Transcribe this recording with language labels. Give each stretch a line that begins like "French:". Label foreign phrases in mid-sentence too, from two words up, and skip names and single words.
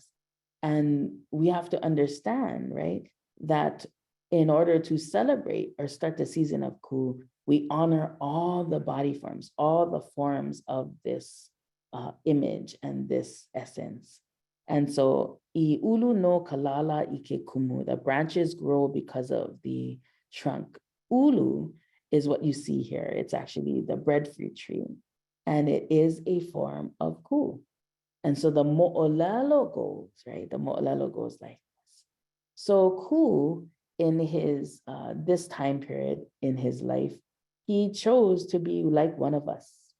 English: And we have to understand, right, that in order to celebrate or start the season of Ku, we honor all the body forms, all the forms of this image and this essence. And so,
Hawaiian: I ulu no kalala ike kumu,
English: the branches grow because of the trunk. Ulu is what you see here. It's actually the breadfruit tree, and it is a form of Ku. And so the mo'olelo goes, right? The mo'olelo goes like this. So Ku, in his this time period in his life, he chose to be like one of us.